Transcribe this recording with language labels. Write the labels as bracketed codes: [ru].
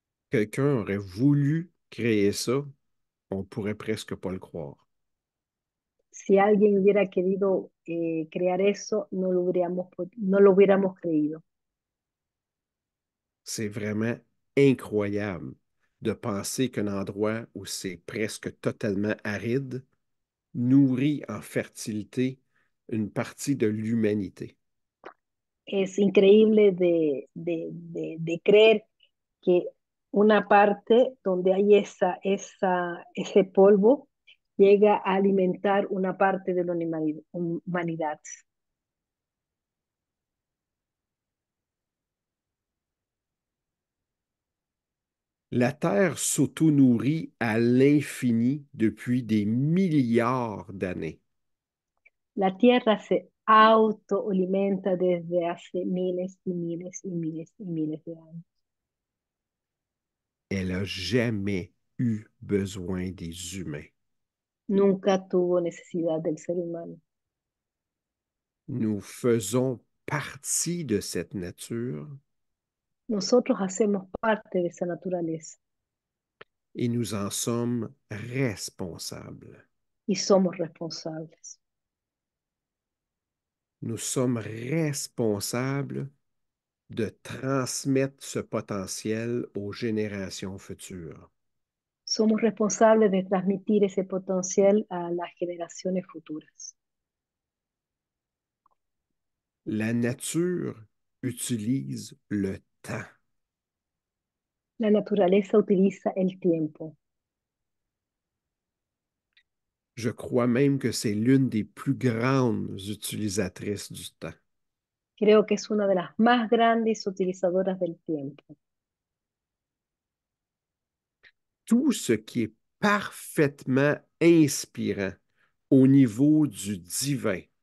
[fr] Quelqu'un aurait voulu créer ça, on pourrait presque pas le croire. [es] Si alguien hubiera querido crear eso, no lo hubiéramos creído. [fr] C'est vraiment incroyable de penser qu'un endroit où c'est presque totalement aride nourrit en fertilité une partie de l'humanité. [es] Es increíble de creer que una parte donde hay ese polvo llega a alimentar una parte de la humanidad. [fr] La Terre s'auto-nourrit à l'infini depuis des milliards d'années. [es] La Tierra se autoalimenta desde hace miles y miles y miles y miles de años. [fr] Elle n'a jamais eu besoin des humains. [es] Nunca tuvo necesidad del ser humano. [fr] Nous faisons partie de cette nature [es] Nosotros hacemos parte de esa naturaleza [fr] et nous en sommes responsables. [es] y somos responsables. [fr] Nous sommes responsables de transmettre ce potentiel aux générations futures. [es] Somos responsables de transmitir ese potencial a las generaciones futuras. [fr] La nature utilise le temps. [es] La naturaleza utiliza el tiempo. [fr] Je crois même que c'est l'une des plus grandes utilisatrices du temps. [es] Creo que es una de las más grandes utilizadoras del tiempo. [fr] Tout ce qui est parfaitement inspirant au niveau du divin,